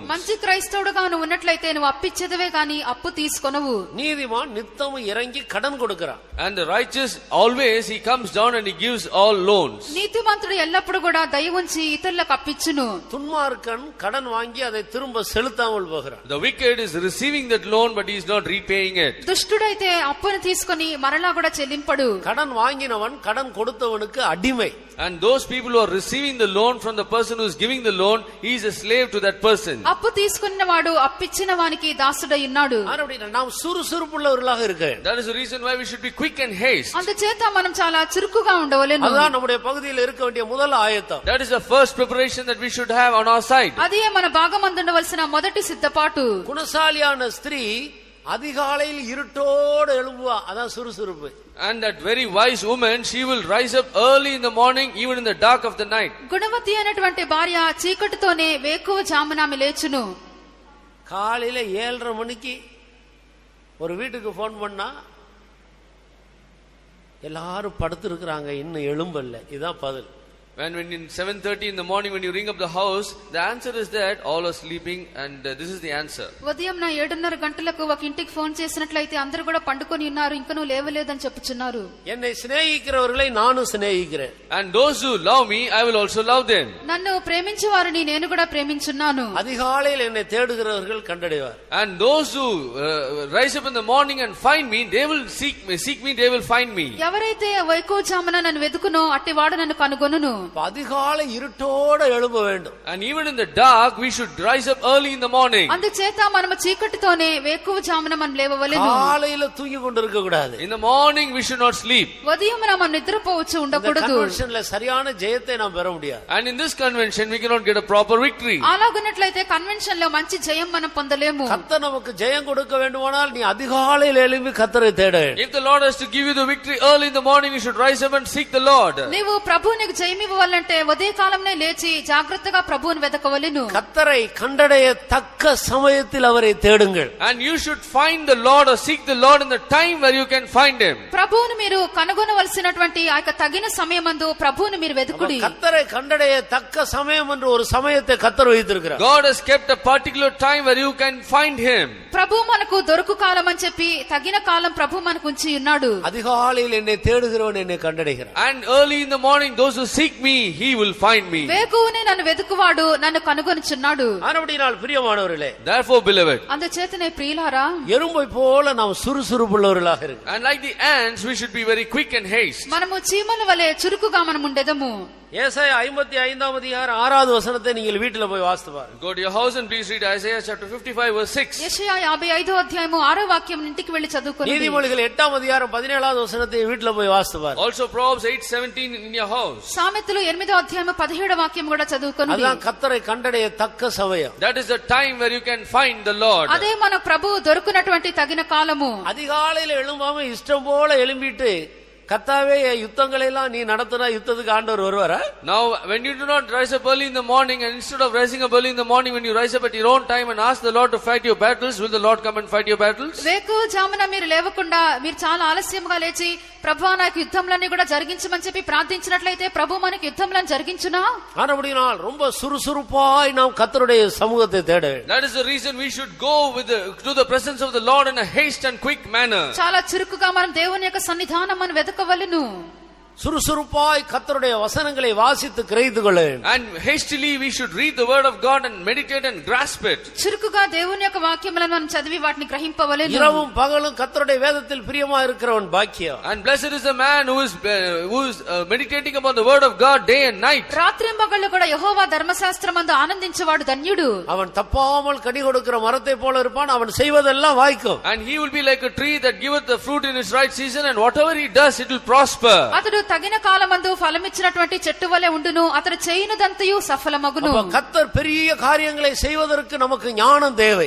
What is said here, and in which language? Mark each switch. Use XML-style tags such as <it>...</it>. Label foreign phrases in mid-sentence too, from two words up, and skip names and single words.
<te>మంచి క్రైస్తవుడుగా నువ్వు ఉన్నట్లయితే నువ్వు అప్పిచ్చేదవే గాని అప్పు తీసుకొనవు.</te> <ta>நீதிமான் நித்தமும் இறங்கி கடன் கொடுக்கிறான்.</ta> <en>And the righteous always he comes down and he gives all loans.</en> <te>నీతిమంతుడు ఎల్లప్పుడు కూడా దయ ఉంచి ఇతరులకు అప్పిచ్చును.</te> <ta>துன்மார்க்கன் கடன் வாங்கி அதை திரும்ப செலுத்தாமல் போகிறான்.</ta> <en>The wicked is receiving that loan but he is not repaying it.</en> <te>దుష్టుడైతే అప్పును తీసుకొని మరలా కూడా చెల్లింపడు.</te> <ta>கடன் வாங்கினவன் கடன் கொடுத்தவனுக்கு அடிமை.</ta> <en>And those people who are receiving the loan from the person who is giving the loan, he is a slave to that person.</en> <te>అప్పు తీసుకున్నవాడు అప్పిచ్చిన వానికి దాసుడై ఉన్నాడు.</te> <ta>அப்படினா நாம் சுறுசுறுப்புள்ளவர்களாக இருக்க வேண்டும்.</ta> <en>That is the reason why we should be quick and haste.</en> <te>అందుచేత మనం చాలా చురుకుగా ఉండవలెను.</te> <ta>அதுதான் நம்முடைய பகுதியில் இருக்க வேண்டிய முதல் ஆயத்தம்.</ta> <en>That is the first preparation that we should have on our side.</en> <te>అదే మన భాగమందు ఉండవలసిన మొదటి సిద్ధపాటు.</te> <ta>குணசாலியான ஸ்திரீ அதிகாலையில் இருட்டோடு எழும்புவா, அதான் சுறுசுறுப்பு.</ta> <en>And that very wise woman, she will rise up early in the morning, even in the dark of the night.</en> <te>గుణవతి అయినటువంటి భార్య చీకటితోనే వేకువ జామున ఆమె లేచును.</te> <ta>காலையில 7:30 மணிக்கு ஒரு வீட்டுக்கு போன் பண்ணா எல்லாரும் படுத்து இருக்கிறாங்க, இன்னும் எழும்பல்ல. இதுதான் பதில்.</ta> <en>When in 7:30 in the morning when you ring up the house, the answer is that all are sleeping, and this is the answer.</en> <te>ఉదయం 7:30 గంటలకు ఒక ఇంటికి ఫోన్ చేసినట్లయితే అందరూ కూడా పండుకొని ఉన్నారు, ఇంకా నువ్వు లేవలేదని చెప్పుచున్నారు.</te> <ta>என்னை சிநேகிக்கிறவர்களை நானும் சிநேகிக்கிறேன்.</ta> <en>And those who love me, I will also love them.</en> <te>నన్ను ప్రేమించే వారిని నేను కూడా ప్రేమించున్నాను.</te> <ta>அதிகாலையில் என்னை தேடுகிறவர்கள் கண்டடைவார்.</ta> <en>And those who rise up in the morning and find me, they will seek me, they will find me.</en> <te>ఎవరైతే వైకోజామున నన్ను వెదుకునో అట్టివాడు నన్ను కనుగొనును.</te> <ta>அதிகாலை இருட்டோட எழும்ப வேண்டும்.</ta> <en>And even in the dark we should rise up early in the morning.</en> <te>అందుచేత మనము చీకటితోనే వేకువజామున మనం లేవవలెను.</te> <ta>காலையில தூங்கி கொண்டிருக்க கூடாது.</ta> <en>In the morning we should not sleep.</en> <te>ఉదయమున మనం నిద్రపోవచ్చు ఉండకూడదు.</te> <ta>కన్వెన్షన్ల சரியான ஜெயத்தை நாம் பெற முடியாது.</ta> <en>And in this convention we cannot get a proper victory.</en> <te>అలాగున్నట్లయితే కన్వెన్షన్ లో మంచి జయం మనం పొందలేము.</te> <ta>கர்த்தர் நமக்கு ஜெயம் கொடுக்க வேண்டுமானால் நீ அதிகாலையில் எழும்பி கர்த்தரை தேட வேண்டும்.</ta> <en>If the Lord has to give you the victory early in the morning, you should rise up and seek the Lord.</en> <te>నీవు ప్రభువునికి జయం ఇవ్వాలంటే ఉదయ కాలంలో లేచి జాగ్రత్తగా ప్రభువుని వెదకవలెను.</te> <ta>கர்த்தரை கண்டடைய தக்க சமயத்தில் அவரை தேடுங்கள்.</ta> <en>And you should find the Lord or seek the Lord in the time where you can find him.</en> <te>ప్రభువుని మీరు కనుగొనవలసినటువంటి ఆ తగిన సమయమందు ప్రభువుని మీరు వెదుకుడి.</te> <ta>கர்த்தரை கண்டடைய தக்க சமயம் என்று ஒரு சமயத்தை கர்த்தர் வைத்திருக்கிறார்.</ta> <en>God has kept a particular time where you can find him.</en> <te>ప్రభువు మనకు దొరకు కాలం అని చెప్పి తగిన కాలం ప్రభువు మనకు ఉంచి ఉన్నాడు.</te> <ta>அதிகாலையில் என்னை தேடுகிறவன் என்னை கண்டடைகிறான்.</ta> <en>And early in the morning those who seek me, he will find me.</en> <te>వేకువనే నన్ను వెదుకువాడు నన్ను కనుగొనుచున్నాడు.</te> <ta>ஆனபடியால் பிரியமானவர்களே,</ta> <en>therefore beloved,</en> <te>అందుచేతనే ప్రియులారా,</te> <ta>எறும்பை போல நாம் சுறுசுறுப்புள்ளவர்களாக இருக்க.</ta> <en>And like the ants we should be very quick and haste.</en> <te>మనము చీమల వలె చురుకుగా మనం ఉండెదము.</te> <ta>ஏசாயா 55 அதிகாரம் 6வது வசனத்தை நீங்கள் வீட்டில போய் வாசித்து பாருங்க.</ta> <en>Go to your house and please read Isaiah chapter 55 verse 6.</en> <te>యెషయా 55వ అధ్యాయము 6వ వాక్యం ఇంటికి వెళ్లి చదువుకోండి.</te> <ta>నీతిమొழிகள் 8వ அதிகாரம் 17வது వசனத்தை வீட்டில போய் வாசித்து பாருங்க.</ta> <en>Also Proverbs 8:17 in your house.</en> <te>సామెతలు 8వ అధ్యాయము 17వ వాక్యం కూడా చదువుకోండి.</te> <ta>அதான் கர்த்தரை கண்டடைய தக்க சமயம்.</ta> <en>That is the time where you can find the Lord.</en> <te>అదే మన ప్రభు దొరుకునటువంటి తగిన కాలము.</te> <ta>அதிகாலையில எழும்பாம இஷ்டம் போல எழும்பிட்டு கர்த்தாவே யுத்தங்களை எல்லாம் நீ நடத்தினா யுத்தத்துக்கு ஆண்டவர் வருவாரா?</ta> <en>Now when you do not rise up early in the morning, and instead of rising up early in the morning when you rise up at your own time and ask the Lord to fight your battles, will the Lord come and fight your battles?</en> <te>వేకువజామున మీరు లేవకుండా మీరు చాలా ఆలస్యంగా లేచి ప్రభువా నాకు యుద్ధంలన్నీ కూడా జరిగించమని చెప్పి ప్రార్థించినట్లయితే ప్రభు మనకి యుద్ధంలను జరిగించునా?</te> <ta>ஆனபடியால் ரொம்ப சுறுசுறுப்பாய் நாம் கர்த்தருடைய சமூகத்தை தேட வேண்டும்.</ta> <en>That is the reason we should go to the presence of the Lord in a haste and quick manner.</en> <te>చాలా చురుకుగా మనం దేవుని యొక్క సన్నిధానం మనం వెతకవలెను.</te> <ta>சுறுசுறுப்பாய் கர்த்தருடைய வசனங்களை வாசித்து கிரகித்து கொள்ள வேண்டும்.</ta> <en>And hastily we should read the word of God and meditate and grasp it.</en> <te>చురుకుగా దేవుని యొక్క వాక్యములను మనం చదివి వాటిని గ్రహింపవలెను.</te> <ta>இரவும் பகலும் கர்த்தருடைய வேதத்தில் பிரியமா இருக்கிறவன் பாக்கியம்.</ta> <en>And blessed is the man who is meditating upon the word of God day and night.</en> <te>రాత్రింబగళ్ళు కూడా యెహోవా ధర్మశాస్త్రమందు ఆనందించేవాడు ధన్యుడు.</te> <ta>அவன் தப்பாமல் கனி கொடுக்கிற மரத்தை போல இருப்பான். அவன் செய்வதெல்லாம் வாய்க்கும்.</ta> <en>And he will be like a tree that giveth the fruit in its right season, and whatever he does it will prosper.</en> <te>అతడు తగిన కాలమందు ఫలమిచ్చినటువంటి చెట్టు వలె ఉండును, అతడు చేయునదంతయు సఫలమగును.</te> <ta>கர்த்தர் பெரிய காரியங்களை செய்வதற்கு நமக்கு ஞானம் தேவை.</ta>